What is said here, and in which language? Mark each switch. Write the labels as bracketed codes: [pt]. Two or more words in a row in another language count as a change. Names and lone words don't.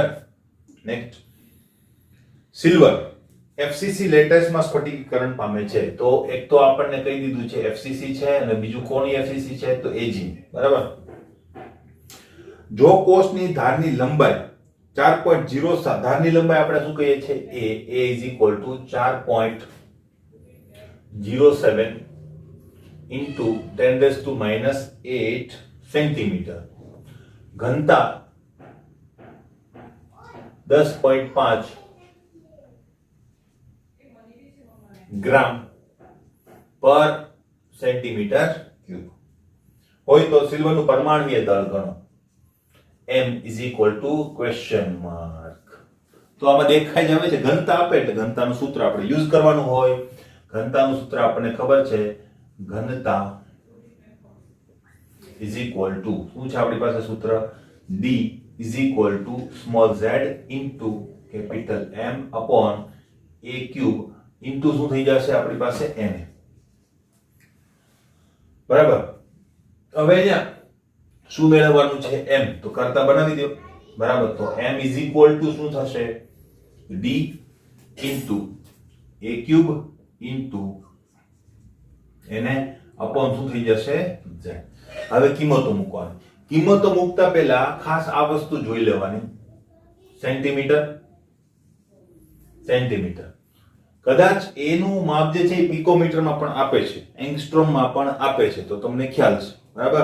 [gu] નેક્સ્ટ, સિલ્વર FCC લેટેસ્ટમાં સ્ફટિકીકરણ પામે છે. તો એક તો આપણને કહી દીધું છે FCC છે, અને બીજું કોની FCC છે? તો Ag, બરાબર. જો કોષની ધારની લંબાઈ 4.07, ધારની લંબાઈ આપણે શું કહીએ છીએ? [en] A is equal to 4.07 into 10⁻⁸ [gu] સેન્ટીમીટર, ઘનતા 10.5 ગ્રામ પર સેન્ટીમીટર ક્યુબ હોય તો સિલ્વરનું પરમાણુય દળ ગણો. [en] M is equal to question mark. [gu] તો આમાં દેખાઈ જ આવે છે ઘનતા આપે એટલે ઘનતાનું સૂત્ર આપણે યુઝ કરવાનું હોય. ઘનતાનું સૂત્ર આપણને ખબર છે, ઘનતા [en] is equal to, [gu] શું છે આપણી પાસે સૂત્ર? [en] D is equal to small z into capital M upon a cube into [gu] શું થઈ જશે આપણી પાસે? [en] Na. [gu] બરાબર. હવે અહીંયા શું મેળવવાનું છે? M. તો કરતા બનાવી દો, બરાબર. તો [en] M is equal to [gu] શું થશે? [en] D into a cube into Na upon [gu] શું થઈ જશે? [en] Z. [gu] હવે કિંમતો મૂકવાની. કિંમતો મૂકતા પહેલા ખાસ આ વસ્તુ જોઈ લેવાની. સેન્ટીમીટર, સેન્ટીમીટર. કદાચ A નું માપ જે છે એ પિકોમીટરમાં પણ આપે છે, એંગસ્ટ્રોમમાં પણ આપે છે, તો તમને ખ્યાલ છે, બરાબર.